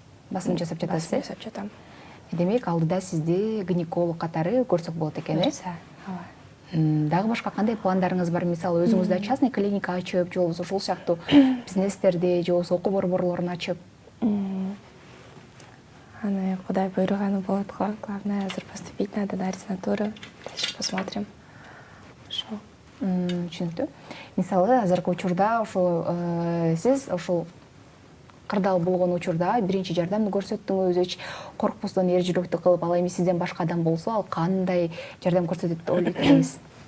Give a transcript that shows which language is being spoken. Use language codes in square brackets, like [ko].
[ky] Басым жасап жатасыз, э? жасап жатам. Демек, алдыда сизди гинеколог катары көрсөк болот экен, э? Ооба. Дагы башка кандай пландарыңыз бар? Мисалы, өзүңүздө частный клиника ачып, же болбосо ушул сыяктуу бизнестерди, же болбосо окуу борборлорун ачып? Аны Кудай буйруганы болот го. [ru] Главное азыр поступить надо на ординатуру. Дальше посмотрим. [ky] Түшүнүктүү. Мисалы, азыркы учурда ошол сиз ошол кырдаал болгон учурда биринчи жардамды көрсөттүңүз, эч коркпостон эр жүрөктүү кылып, ал эми сизден башка адам болсо, ал кандай жардам көрсөтөт деп ойлойт экенсиз?